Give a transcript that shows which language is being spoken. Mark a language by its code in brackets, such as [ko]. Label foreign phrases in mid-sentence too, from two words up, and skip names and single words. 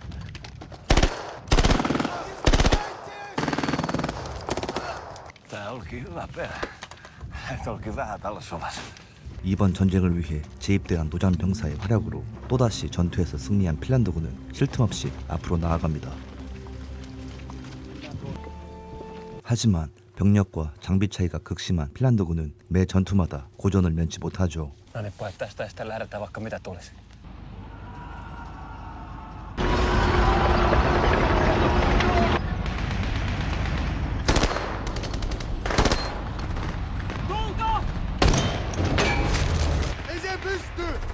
[fi] Tää olikin hyvä perä. Et olikin vähän tällä sovassa. [ko] 이번 전쟁을 위해 재입대한 노장 병사의 활약으로 또다시 전투에서 승리한 핀란드군은 쉴 틈 없이 앞으로 나아갑니다. 하지만 병력과 장비 차이가 극심한 핀란드군은 매 전투마다 고전을 면치 못하죠. [fi] No niin, pois tästä ja sitten lähdetään vaikka mitä tulisi. Ei se pysty!